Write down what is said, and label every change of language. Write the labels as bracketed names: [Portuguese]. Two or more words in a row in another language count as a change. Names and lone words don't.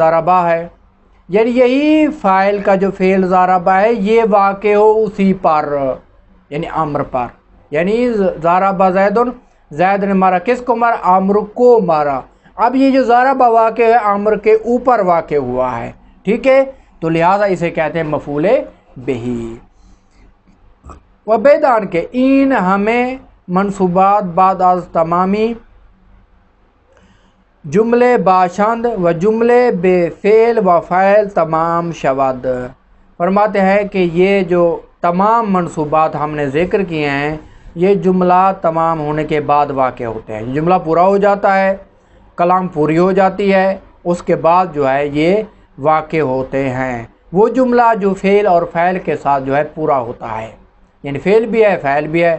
[Urdu] ضربہ ہے، یعنی یہی فاعل کا جو فعل ضربہ ہے یہ واقع ہو اسی پر، یعنی عمر پر، یعنی [Arabic] ضربہ زید، [Urdu] زید نے مارا، کس کو مارا؟ عمر کو مارا۔ اب یہ جو ضربہ واقع ہے عمر کے اوپر واقع ہوا ہے، ٹھیک ہے، تو لہٰذا اسے کہتے ہیں مفعول بہ۔ [Persian] وبیدان کے این ہمیں منصوبات بعد از تمامی جملے باشند و جملے بے فعل و فاعل تمام شود۔ [Urdu] فرماتے ہیں کہ یہ جو تمام منصوبات ہم نے ذکر کیے ہیں یہ جملہ تمام ہونے کے بعد واقع ہوتے ہیں۔ جملہ پورا ہو جاتا ہے، کلام پوری ہو جاتی ہے، اس کے بعد جو ہے یہ واقع ہوتے ہیں۔ وہ جملہ جو فعل اور فاعل کے ساتھ جو ہے پورا ہوتا ہے، یعنی فعل بھی ہے فاعل بھی ہے۔